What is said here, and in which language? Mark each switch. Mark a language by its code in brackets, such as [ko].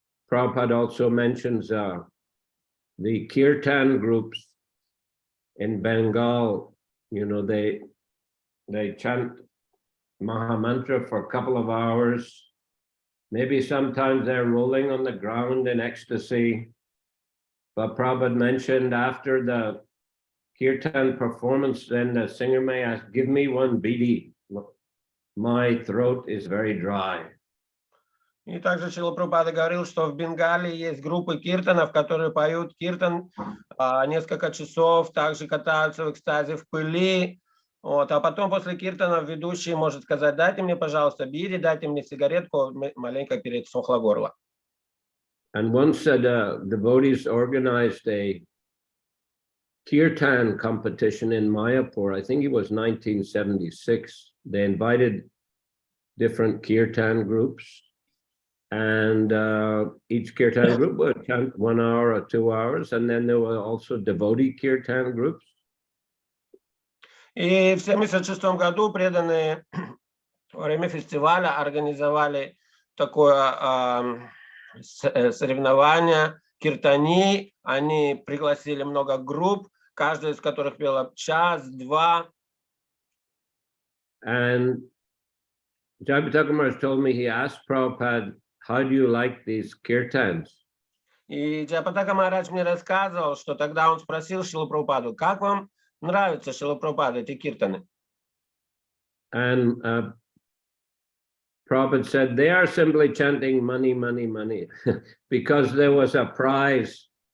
[en] Prabhupada also mentions the kirtan groups in Bengal. You know, they chant Mahamantra for a couple of hours. Maybe sometimes they're rolling on the ground in ecstasy. But Prabhupada mentioned after the kirtan performance, then the singer may ask, give me one bidi. My throat is very dry. [ru] И также Шрила Прабхупада говорил, что в Бенгалии есть группы киртанов, которые поют киртан несколько часов, также катаются в экстазе в пыли. Вот, а потом после киртанов ведущий может сказать, дайте мне, пожалуйста, бири, дайте мне сигаретку, маленько пересохло горло. [en] And once the devotees organized a kirtan competition in Mayapur. I think it was 1976. They invited different kirtan groups, and each kirtan group would chant 1 hour or 2 hours, and then there were also devotee kirtan groups. [ru] И в 1976 году преданные во время фестиваля организовали такое соревнование киртани. Они пригласили много групп, каждая из которых пела час-два. [en] And Jai-Bhataka Maharaj told me, he asked Prabhupada, how do you like these kirtans? [ru] И Джай-Бхактивиданта Махарадж мне рассказывал, что тогда он спросил Шрилу Прабхупаду, как вам нравятся, Шрила Прабхупада, эти киртаны? [en] And Prabhupada said, they are simply chanting money, money, money, because there was a prize.